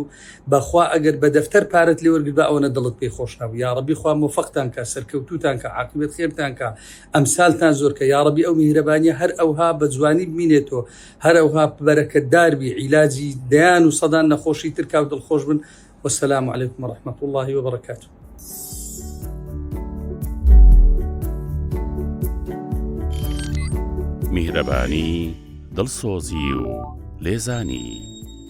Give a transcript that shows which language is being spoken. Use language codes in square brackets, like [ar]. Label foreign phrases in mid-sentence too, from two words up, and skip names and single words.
[ckb] بەخوا ئەگەر بە دەفتەر پارەت لێ وەرگرت بە ئەوەنە دڵت پێی خۆش نەبوو. یا ڕەبی خوا موفقتان کە، سەرکەوتوتان کە، عاقبەت خێرتان کە، ئەمسالتان زۆر کە. یا ڕەبی ئەو میهرەبانیە هەر ئەوها بە جوانی بمینێتەوە، هەر ئەوها بەرەکەتدار بی، عیلاجی دەیان و سەدان نەخۆشی تر کا و دڵخۆش بن. [ar] والسلام عليكم ورحمة الله وبركاته. [ckb] میهرەبانی، دڵسۆزی و لێزانی.